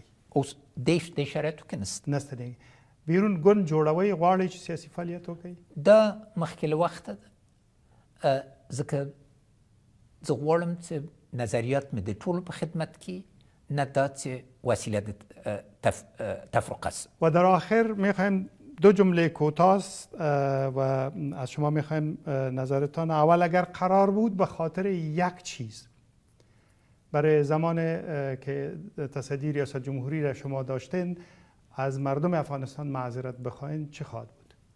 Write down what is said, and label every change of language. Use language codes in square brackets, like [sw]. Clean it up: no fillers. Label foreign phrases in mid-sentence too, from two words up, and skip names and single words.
[ps] اوس دې شرایطو کې نه ستنېږئ. بیرون ګوند جوړوئ، غواړئ چې سیاسي فعالیت وکړئ؟ دا مخکې له وخته ده، ځکه زه غواړم چې نظریات مې د ټولو په خدمت کې، نه دا چې وسیله د تفرقه است. [fa] و در آخر میخوایم 2 جمله کوتاست و از شما میخوایم نظرتان. اول اگر قرار بود به خاطر یک چیز برای زمان که تصدی ریاست جمهوری را شما داشتین از مردم افغانستان معذرت بخواین، چه خواهد بود؟